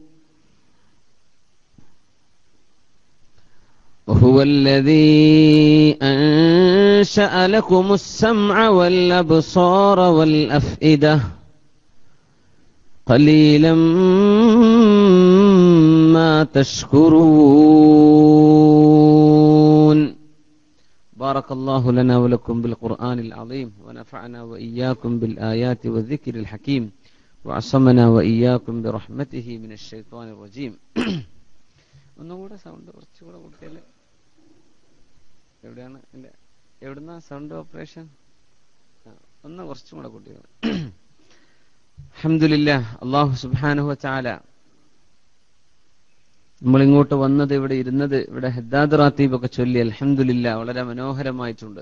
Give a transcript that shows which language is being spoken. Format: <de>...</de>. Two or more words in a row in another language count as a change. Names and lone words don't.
<ar>وهو الذي أنشأ لكم السمع والأبصار والأفئدة قليلا ما تشكرون بارك الله لنا ولكم بالقرآن العظيم ونفعنا وإياكم بالآيات والذكر الحكيم وعصمنا وإياكم برحمته من الشيطان الرجيم</ar> <ml>ഒന്നുകൂടെ സൗണ്ട് കുറച്ചുകൂടെ കൂട്ടിയാൽ എവിടെയാണ് എവിടുന്ന</ml> <en>sound operation</en> <ml>ഒന്ന് കുറച്ചും കൂടെ കൂട്ടിയത് അൽഹംദുലില്ലാഹ്</ml> <ar>الله سبحانه وتعالى</ar> <ml>നമ്മളിങ്ങോട്ട് വന്നത് ഇവിടെ ഇരുന്നത് ഇവിടെ ഹദ്ദാദ് റാത്തീബ് ഒക്കെ ചൊല്ലി അൽഹംദുലില്ലാഹ് വളരെ മനോഹരമായിട്ടുണ്ട്.</ml>